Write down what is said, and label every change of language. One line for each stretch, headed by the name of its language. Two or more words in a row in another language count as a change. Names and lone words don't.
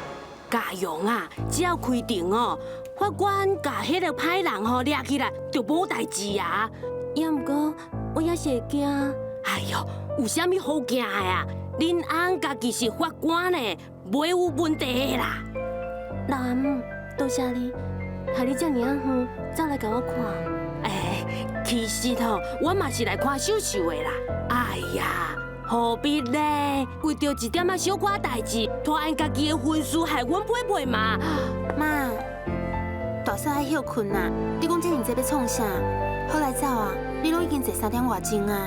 Min Nan Chinese: 家用啊，只要开庭哦，法官甲迄个歹人吼抓起来，就无代志啊。也毋过，我也是会惊。哎哟，有啥物好惊的啊？恁翁家己是法官呢，袂有问题的啦。老阿母，多谢你，害你遮尔啊远走来甲我看。哎，其实吼，我嘛是来看秀秀的啦。哎呀！何必呢？为着一点仔小可代志，拖因家己的婚事害阮陪陪嘛。妈，大嫂爱休困啊！你讲这尔济要创啥？好来走啊！你拢已经坐3点外钟啊。